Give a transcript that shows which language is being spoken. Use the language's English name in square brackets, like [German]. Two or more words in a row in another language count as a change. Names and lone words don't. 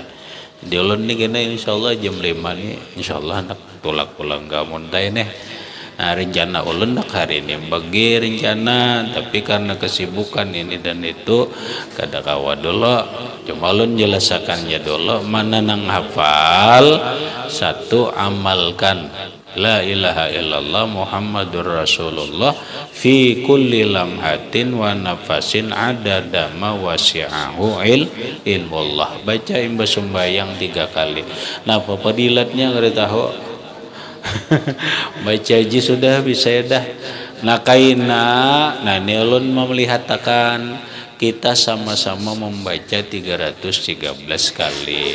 [Banjar] Di ulun nih kena insyaallah jam 5 nih insyaallah nak tulak pulang ke Amuntai nih. Nah, rencana ulun nak hari ini bagi rencana, tapi karena kesibukan ini dan itu kada kawa dulu. Cuma ulun jelaskannya dulu mana nang hafal satu amalkan [Arabic] لا إله إلا الله محمد رسول الله في كل لمحة ونفس عدد ما وسعه علم الله. [Banjar] Baca imbah sembahyang 3 kali. Nah, padilatnya nggak tahu. Baca aja sudah bisa ya dah. Nah kaina, nah ini ulun melihatkan kita sama-sama membaca 313 kali.